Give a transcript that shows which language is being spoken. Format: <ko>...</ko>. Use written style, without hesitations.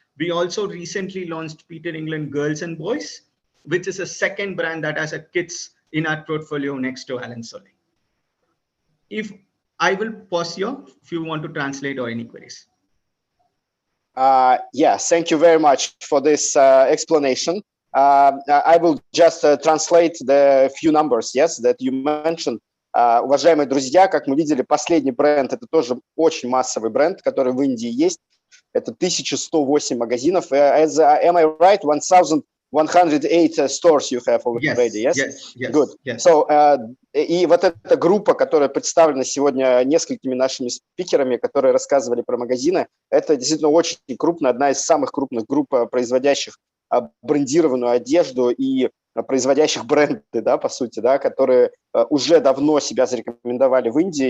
<en>We also recently launched Peter England Girls and Boys, which is a second brand that has a kids in our portfolio next to Allen Solli. If I will pause here if you want to translate or any queries. Yes, thank you very much for this explanation. I will just translate the few numbers, yes, that you mentioned.</en> <ru>Уважаемые друзья, как мы видели, последний бренд – это тоже очень массовый бренд, который в Индии есть. Это 1108 магазинов.</ru> <en>Am I right? 1,108 stores you have already, yes? Yes, yes. Good. Yes.</en> <ru>So, и вот эта группа, которая представлена сегодня несколькими нашими спикерами, которые рассказывали про магазины, это действительно очень крупная, одна из самых крупных групп, производящих брендированную одежду и производящих бренды, да, по сути, да, которые уже давно себя зарекомендовали в Индии.</ru>